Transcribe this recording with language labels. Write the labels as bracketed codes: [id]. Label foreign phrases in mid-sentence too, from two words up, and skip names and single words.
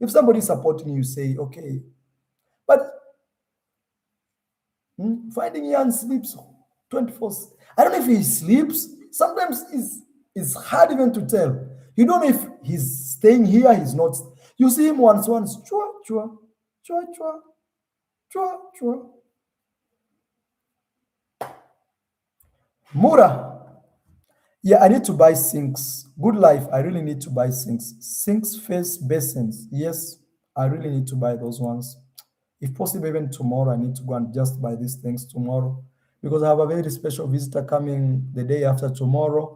[en] If somebody is supporting you, say, okay. But finding Ian sleeps 24. I don't know if he sleeps. Sometimes it's hard even to tell. You don't know if he's staying here, he's not. You see him once, chua, chua, chua, chua, chua, chua. Mura. Yeah, I need to buy sinks. Good life. I really need to buy sinks. Sinks, face basins. Yes, I really need to buy those ones. If possible, even tomorrow, I need to go and just buy these things tomorrow because I have a very special visitor coming the day after tomorrow.